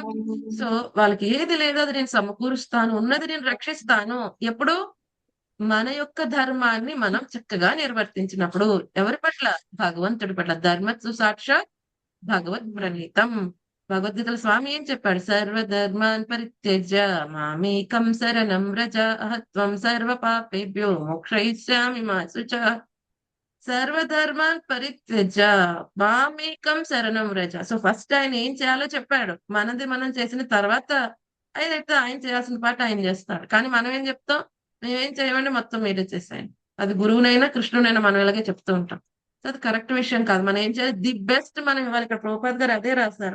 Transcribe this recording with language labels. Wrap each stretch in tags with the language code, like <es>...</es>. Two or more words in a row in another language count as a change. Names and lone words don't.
<te>సో వాళ్ళకి ఏది లేదో అది నేను సమకూరుస్తాను, ఉన్నది నేను రక్షిస్తాను. ఎప్పుడు? మన యొక్క ధర్మాన్ని మనం చక్కగా నిర్వర్తించినప్పుడు. ఎవరి పట్ల? భగవంతుడి పట్ల.</te> <sa>ధర్మత్సు సాక్షాత్ భగవద్ ప్రణీతం.</sa> <te>భగవద్గీతలో స్వామి ఏం చెప్పాడు?</te> <sa>సర్వధర్మాన్ పరిత్యజ్య మామేకం శరణం వ్రజ అహత్వం సర్వ పాపేభ్యో మోక్షయిష్యామి మా శుచః. సర్వధర్మాన్ పరిత్యజ్య మామేకం శరణం వ్రజ.</sa> <en>so first</en> <te>ఆయన ఏం చేయాలో చెప్పాడు. మనది మనం చేసిన తర్వాత అయితే ఆయన చేయాల్సిన పాట ఆయన చేస్తాడు. కానీ మనం ఏం చెప్తాం? మేమేం చేయమండి, మొత్తం మీరే చేసేయండి. అది గురువునైనా కృష్ణునైనా మనం ఇలాగే చెప్తూ ఉంటాం. సో అది కరెక్ట్ విషయం కాదు. మనం ఏం చేయాలి?</te> <en>the best</en> <te>మనం ఇవ్వాలి. ఇక్కడ ప్రభుపాద్ గారు అదే రాశారు.</te>